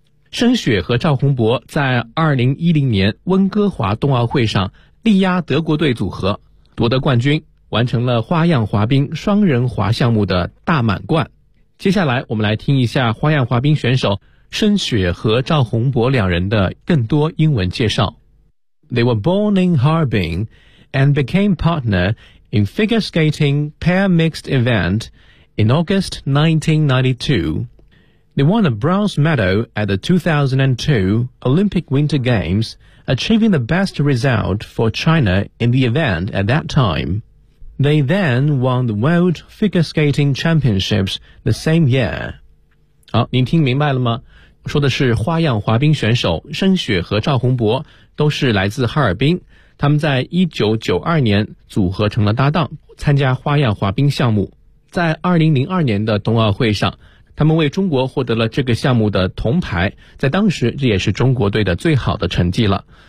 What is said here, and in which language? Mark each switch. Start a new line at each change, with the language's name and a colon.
Chinese: 申雪和赵宏博在2010年温哥华冬奥会上力压德国队组合，夺得冠军，完成了花样滑冰双人滑项目的大满贯。接下来我们来听一下花样滑冰选手申雪和赵宏博两人的更多英文介绍。
English: They were born in Harbin and became partner in figure skating pair mixed event in August 1992. They won a bronze medal at the 2002 Olympic Winter Games, achieving the best result for China in the event at that time. They then won the World Figure Skating Championships the same year.
Chinese: 好，您听明白了吗？说的是花样滑冰选手申雪和赵宏博都是来自哈尔滨，他们在1992年组合成了搭档，参加花样滑冰项目，在2002年的冬奥会上他们为中国获得了这个项目的铜牌，在当时这也是中国队的最好的成绩了。